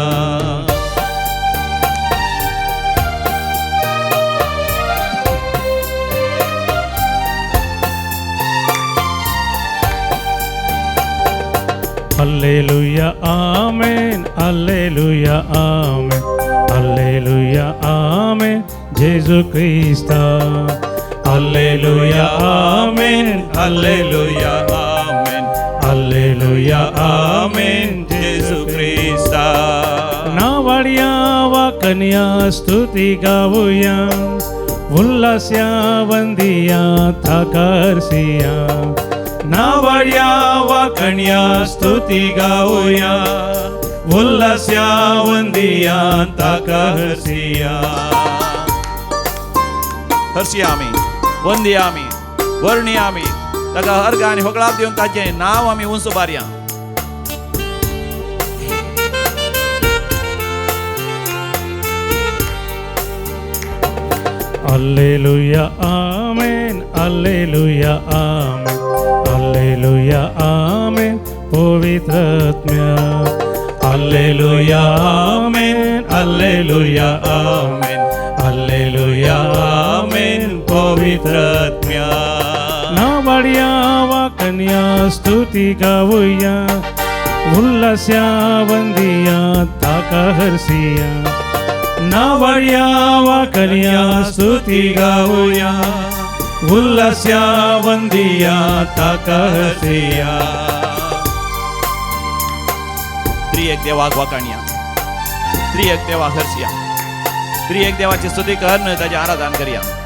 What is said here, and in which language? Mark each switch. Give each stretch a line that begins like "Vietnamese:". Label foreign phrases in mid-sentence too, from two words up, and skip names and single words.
Latin: Alleluia, Amen, Alleluia, Amen, Alleluia, Amen, Gesù Cristo. Alleluia, Amen, Alleluia, Amen, Alleluia, Amen, Gesù Cristo.
Konkani: नावड्या वाकन्या स्तुती गाऊया उल्हास्या वंदिया ताका हरसिया नावाड्या वाकण्या स्तुती गाऊया उल्हास्या वंदिया ताका हरसिया हरसिया आमी वंदिया आमी वर्णिया आमी ताका अर्घ आनी होगळाप दिवन ताचें नांव आमी उंच बारया
Latin: Alleluia, Amen, Alleluia, Amen, Alleluia, Amen, पवित्रात्म्या Alleluia, Amen, Alleluia, Amen, Alleluia, Amen, पवित्रात्म्या
Konkani: नावड्या वाकन्या स्तुती गाऊया उल्हास्या वंदिया ताका हरसिया नावड्या वाकण्या स्तुती गाऊया उल्हास्या वंदिया ताका हरसिया त्रिएक देवाक वाकण्या त्रिएक देवाक हरसिया त्रिएक देवाची स्तुती करन ताचे आराधन करया